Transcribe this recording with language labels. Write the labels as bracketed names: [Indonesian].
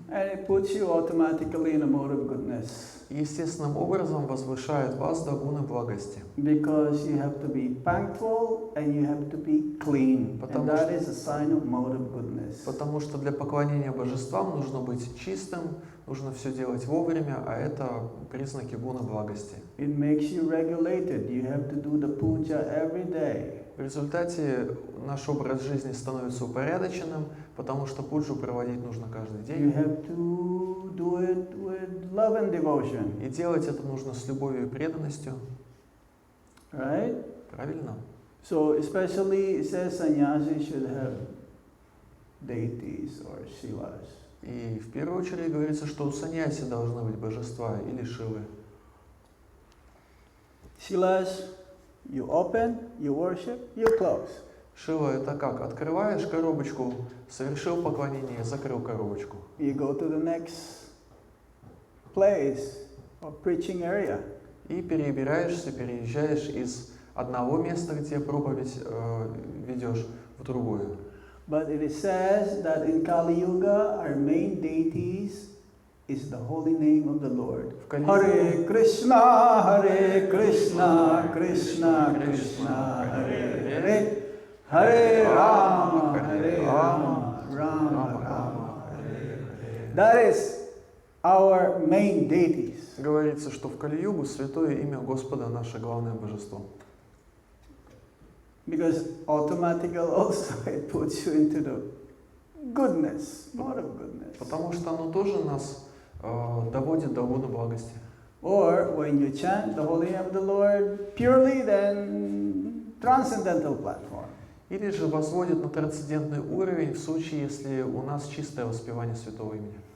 [English] and it puts you automatically in a mode of goodness. [Russian] и естественным образом возвышает вас до гуны благости. [English] Because you have to be punctual and you have to be clean. [Russian] Потому [English] And that [Russian] что- [English] is a sign of mode of goodness. [Russian] Потому что для поклонения божествам нужно быть чистым, нужно все делать вовремя, а это признаки гуна благости. [English] It makes you regulated. You have to do the puja every day. [Russian] В результате наш образ жизни становится упорядоченным, потому что пуджу проводить нужно каждый [English] You [Russian] день. [English] have to do it with love and devotion. [Russian] И делать это нужно с любовью и преданностью. [English] Right? [Russian] Правильно? [English] So especially it says sannyasi should have deities or shilas. [Russian] И в первую очередь говорится, что у саньяси должны быть божества или шивы. [English] Shilas, you open, you worship, you close. [Russian] Шива это как? Открываешь коробочку, совершил поклонение, закрыл коробочку. [English] You go to the next place or preaching area. [Russian] И переезжаешь из одного места, где проповедь ведешь, в другое. [English] But it says that in Kali Yuga, our main deities is the holy name of the Lord. [Sanskrit] Hare Krishna, Krishna Krishna, Hare Hare, Hare Rama, Rama Rama, Hare Hare. [English] That is our main deities. [Russian] Говорится, что в Кали-югу святое имя Господа наше главное божество. [English] Because automatically also it puts you into the goodness, more of goodness. [Russian] Потому что оно тоже нас доводит до лона благости. [English] Or when you chant the holy name of the Lord purely, then transcendental platform. [Russian] Или же возводит на трансцендентный уровень в случае, если у нас чистое воспевание святого имени.